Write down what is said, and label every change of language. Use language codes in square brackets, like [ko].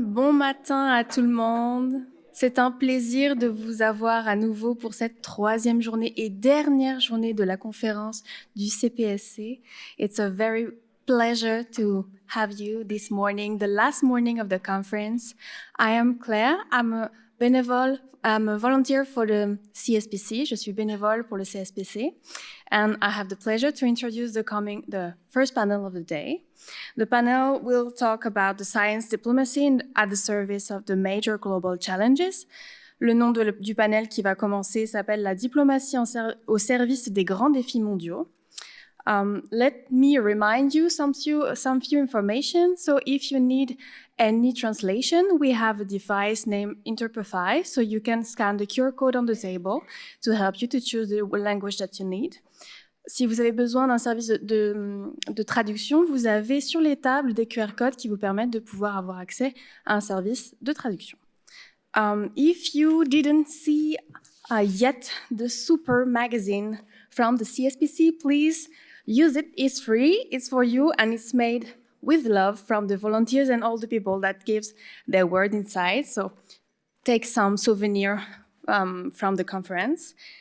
[fr] Bon matin à tout le monde. C'est un plaisir de vous avoir à nouveau pour cette troisième journée et dernière journée de la conférence du CPSC. [en] It's a very pleasure to have you this morning, the last morning of the conference. I am Claire. I'm a volunteer for the CSPC. [fr] Je suis bénévole pour le CSPC. [en] And I have the pleasure to introduce the first panel of the day. The panel will talk about the science diplomacy at the service of the major global challenges. [fr] Le nom du panel qui va commencer s'appelle La diplomatie au service des grands défis mondiaux. [en] Let me remind you some few information. So if you need any translation, we have a device named Interprefy, so you can scan the QR code on the table to help you to choose the language that you need. [fr] Si vous avez besoin d'un service de traduction, vous avez sur les tables des QR codes qui vous permettent de pouvoir avoir accès à un service de traduction. [en] If you didn't see yet the super magazine from the CSPC, please use it. It's free, it's for you, and it's made with love from the volunteers and all the people that gives their word inside. So take some souvenir from the conference.